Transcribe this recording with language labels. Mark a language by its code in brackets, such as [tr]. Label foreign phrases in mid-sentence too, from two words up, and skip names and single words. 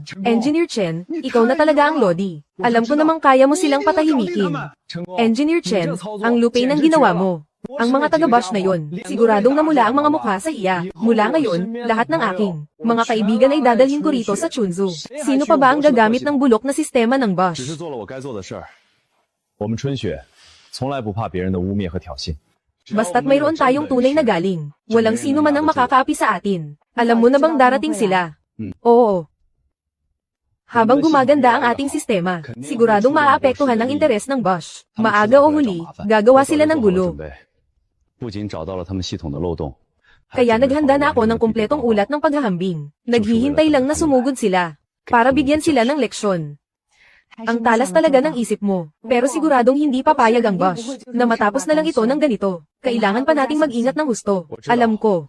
[tl] Engineer Chen, ikaw na talaga ang Lodi. Alam ko namang kaya mo silang patahimikin. Engineer Chen, ang lupay ng ginawa mo. Ang mga taga-Bosch na yon, siguradong namula ang mga mukha sa iya. Mula ngayon, lahat ng aking mga kaibigan ay dadalhin ko rito sa Chunzo. Sino pa ba ang gagamit ng bulok na sistema ng Bosch? [zh] 只是做了我该做的事儿。我们春雪从来不怕别人的污蔑和挑衅。 [tl] Basta't mayroon tayong tunay na galing, walang sino man ang makakaapi sa atin. Alam mo na bang darating sila? Oo. Habang gumaganda ang ating sistema, siguradong maaapektuhan ang interes ng Bosch. Maaga o huli, gagawa sila ng gulo. [zh] 不仅找到了他们系统的漏洞， [tl] Kaya naghanda na ako ng kumpletong ulat ng paghahambing. Naghihintay lang na sumugod sila, para bigyan sila ng leksyon. Ang talas talaga ng isip mo, pero siguradong hindi papayag ang Bosch, na matapos na lang ito ng ganito. Kailangan pa nating mag-ingat ng husto. Alam ko.